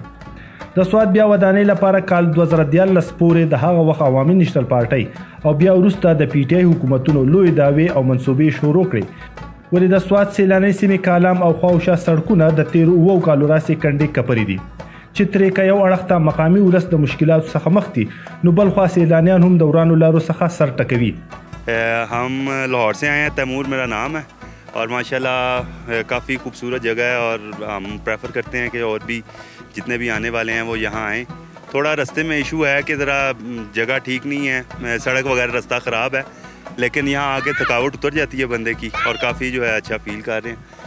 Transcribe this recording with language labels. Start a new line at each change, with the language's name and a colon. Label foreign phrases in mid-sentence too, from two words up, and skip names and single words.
Pashto: د سوات بیا ودانۍ لپاره کال 2013 پورې د هغه وخت عوامي نېشنل پارټۍ او بیا وروسته د پی ټی آی حکومتونو لوی دعوې او منصوبې شروع کړې. ولې د سوات سیلانۍ سیمې کالام او خواوشا سړکونه د تیرو 7 کالو راهیسې کنډې کپرې دي چې ترې که یو اړخ ته مقامي ولس د مشکلاتو څخه مخ دي، نو بل خوا سیلانیان هم د ورانو لارو څخه سر ټکوي.
Urdu: ہم لاہور سے آئے ہیں، تیمور میرا نام ہے اور ماشاءاللہ کافی خوبصورت جگہ ہے اور ہم پریفر کرتے ہیں کہ اور بھی جتنے بھی آنے والے ہیں وہ یہاں آئیں. تھوڑا راستے میں ایشو ہے کہ ذرا جگہ ٹھیک نہیں ہے، سڑک وغیرہ راستہ خراب ہے، لیکن یہاں آ کے تھکاوٹ اتر جاتی ہے بندے کی اور کافی جو ہے اچھا فیل کر رہے ہیں.